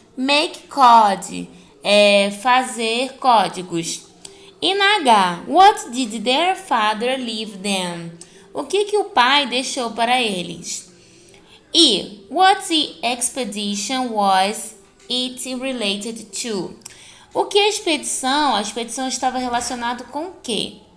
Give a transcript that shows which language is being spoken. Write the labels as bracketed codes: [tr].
[en] Make code, [pt] fazer códigos. E na H, [en] what did their father leave them? [pt] O que o pai deixou para eles? [en] E, what the expedition was it related to? [pt] O que a expedição estava relacionada com o quê?